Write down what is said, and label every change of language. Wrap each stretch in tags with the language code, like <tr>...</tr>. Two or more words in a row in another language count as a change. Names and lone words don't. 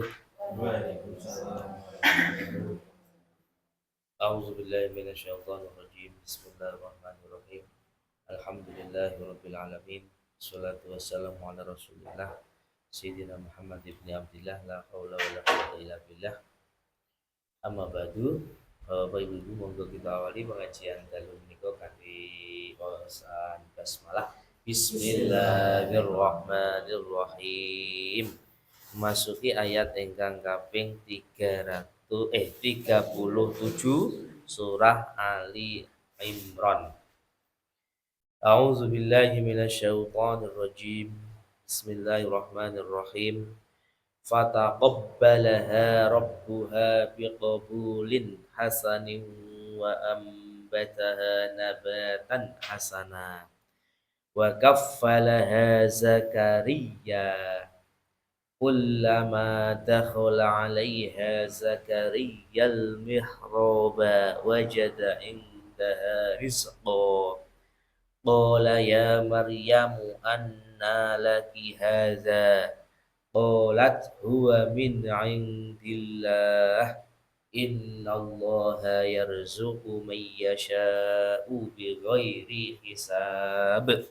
<ar>Waalaikumsalam. أعوذ بالله من الشيطان الرجيم. بسم الله الرحمن الرحيم. الحمد لله رب العالمين. والصلاة والسلام على رسول الله سيدنا محمد بن عبد الله لا حول ولا قوة إلا بالله. أما بعد.</ar> <jv>Bapak Ibu monggo kita awali pengajian dalu menika kanthi wawasan basmalah.</jv> <ar>Bismillahirrahmanirrahim.</ar> <jv>Masuki ayat ingkang kaping 37 surah Ali Imran.</jv> <ar>أعوذ بالله من الشيطان الرجيم. Bismillahirrahmanirrahim. فتقبلها ربها بقبول حسن وأنبتها نباتا حسنا وكفلها زكريا كلما دخل عليها زكريا المحراب وجد عندها رزقا قال يا مريم أنى لك هذا قالت هو من عند الله إن الله يرزق من يشاء بغير حساب.</ar>